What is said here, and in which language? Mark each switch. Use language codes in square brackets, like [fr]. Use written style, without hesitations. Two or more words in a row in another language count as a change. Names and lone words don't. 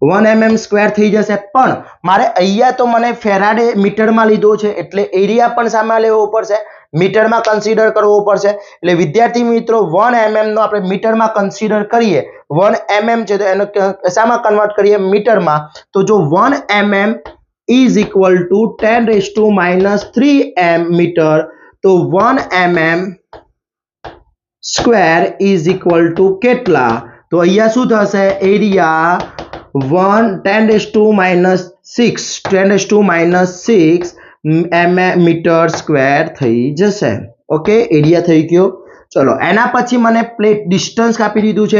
[gu] 1 mm સ્ક્વેર થઈ જશે, પણ મારે અહીંયા તો મને ફેરાડે મીટરમાં લીધો છે એટલે એરિયા પણ સામે લેવો પડશે, મીટરમાં કન્સિડર કરવો પડશે. એટલે વિદ્યાર્થી મિત્રો 1 mm નો આપણે મીટરમાં કન્સિડર કરીએ, 1 mm છે તો એનો શામાં કન્વર્ટ કરીએ, મીટરમાં. તો જો [en] 1 mm is equal to [gu] 10⁻³ મીટર, તો 1 mm સ્ક્વેર is equal to કેટલા? તો અહીંયા શું થશે? એરિયા 10⁻6 [en] meter square [gu] થઈ જશે. ઓકે, એરિયા થઈ ગયો. ચલો એના પછી મને [en] plate distance [gu] આપી દીધું છે.